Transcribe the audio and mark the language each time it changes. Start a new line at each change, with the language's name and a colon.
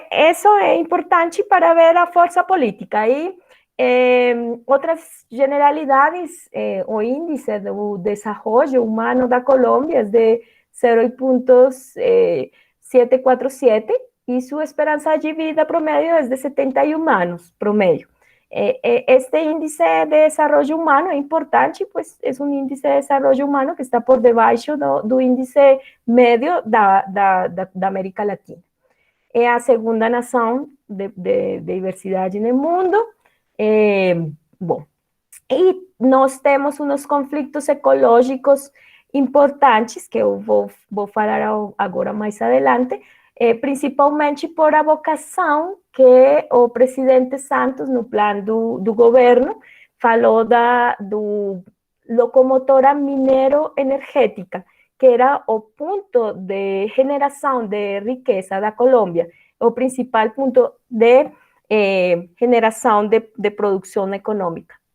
Portuguese: Isso é importante para ver a força política. E outras generalidades, o índice do desenvolvimento humano da Colômbia é de 0,747 e sua esperança de vida promedio é de 71 anos, promedio.
Spanish: Este índice de desarrollo humano es importante, pues es un índice de desarrollo humano que está
Portuguese: por debaixo do índice medio da América Latina. É a segunda nação de diversidade no mundo. Bom, e nós temos uns conflitos ecológicos importantes, que eu vou falar agora mais adelante, principalmente por a vocação que o presidente Santos, no plano do governo, falou do locomotora minero-energética, que era o ponto de geração de riqueza da Colômbia, o principal ponto de geração de produção econômica.